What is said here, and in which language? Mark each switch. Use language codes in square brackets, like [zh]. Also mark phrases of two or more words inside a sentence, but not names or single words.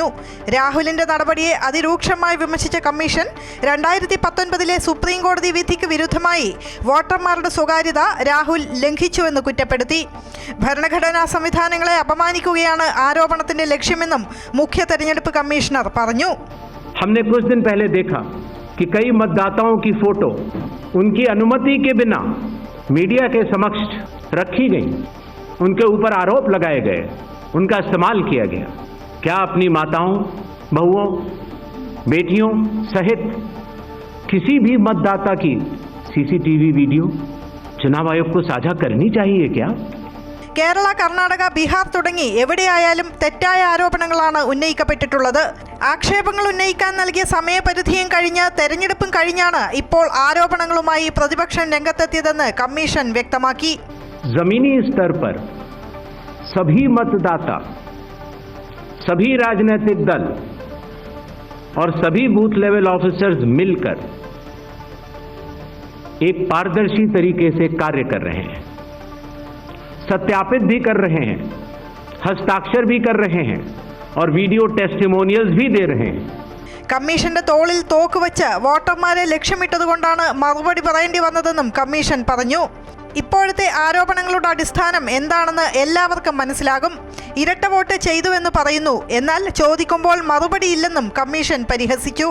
[ml] രാഹുലിന്റെ നടപടിയെ അതിരൂക്ഷമായി വിമർശിച്ച കമ്മീഷൻ 2019 സുപ്രീം കോടതി വിധിക്ക് വിരുദ്ധമായി വോട്ടർമാരുടെ സ്വകാര്യത രാഹുൽ ലംഘിച്ചുവെന്ന് കുറ്റപ്പെടുത്തി. ഭരണഘടനാ സംവിധാനങ്ങളെ അപമാനിക്കുകയാണ് ആരോപണത്തിന്റെ ലക്ഷ്യമെന്നും മുഖ്യ തെരഞ്ഞെടുപ്പ് കമ്മീഷണർ പറഞ്ഞു. [hi] हमने कुछ दिन पहले देखा कि कई मतदाताओं की फोटो उनकी अनुमति के बिना मीडिया के समक्ष रखी गई, उनके ऊपर आरोप लगाए गए, उनका इस्तेमाल किया गया. क्या अपनी माताओं, बहुओं, बेटियों सहित किसी भी मतदाता की [en] CCTV video [hi] चुनाव आयोग को साझा करनी चाहिए क्या? [ml] കേരള, കർണാടക, ബീഹാർ തുടങ്ങി എവിടെയായാലും തെറ്റായ ആരോപണങ്ങളാണ് ഉന്നയിക്കപ്പെട്ടിട്ടുള്ളത്. ആക്ഷേപങ്ങൾ ഉന്നയിക്കാൻ നൽകിയ സമയപരിധിയും കഴിഞ്ഞ് തെരഞ്ഞെടുപ്പും കഴിഞ്ഞാണ് ഇപ്പോൾ ആരോപണങ്ങളുമായി പ്രതിപക്ഷം രംഗത്തെത്തിയതെന്ന് കമ്മീഷൻ വ്യക്തമാക്കി. [hi] जमीनी स्तर पर सभी मतदाता, सभी राजनीतिक दल और सभी [en] booth level officers [hi] मिलकर एक पारदर्शी तरीके से कार्य कर रहे हैं, सत्यापित भी कर रहे हैं, हस्ताक्षर भी कर रहे हैं और [en] video testimonials [hi] भी दे रहे हैं. [ml] കമ്മീഷന്റെ തോളിൽ തോക്ക് വെച്ച് വോട്ടർമാരെ ലക്ഷ്യമിട്ടതുകൊണ്ടാണ് മറുപടി പറയേണ്ടി വന്നതെന്നും കമ്മീഷൻ പറഞ്ഞു. ഇപ്പോഴത്തെ ആരോപണങ്ങളുടെ അടിസ്ഥാനം എന്താണെന്ന് എല്ലാവർക്കും മനസ്സിലാകും. ഇരട്ട വോട്ട് ചെയ്തുവെന്ന് പറയുന്നു, എന്നാൽ ചോദിക്കുമ്പോൾ മറുപടിയില്ലെന്നും കമ്മീഷൻ പരിഹസിച്ചു.